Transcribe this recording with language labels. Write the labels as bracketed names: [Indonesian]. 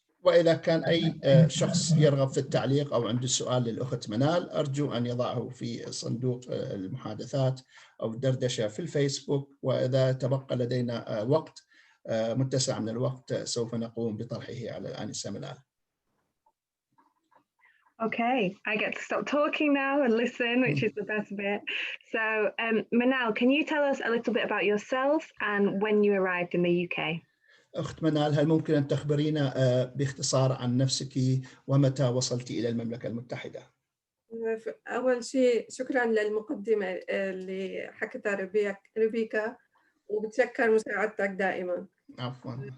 [Arabic] وإذا كان أي شخص يرغب في التعليق أو عنده سؤال للأخت منال، أرجو أن يضعه في صندوق المحادثات أو الدردشة في الفيسبوك، وإذا تبقى لدينا وقت متسع من الوقت سوف نقوم بطرحه على الآنسة منال. [English] Okay, I get to stop talking now and listen, which is the best bit. So, Manal, can you tell us a little bit about yourself and when you arrived in the UK? [Arabic] أخت منال، هل ممكن أن تخبرينا باختصار عن نفسك ومتى وصلت إلى المملكة المتحدة؟ أول شيء شكراً للمقدمة اللي حكتها ريبيكا، وبتشكر مساعدتك دائماً. عفواً.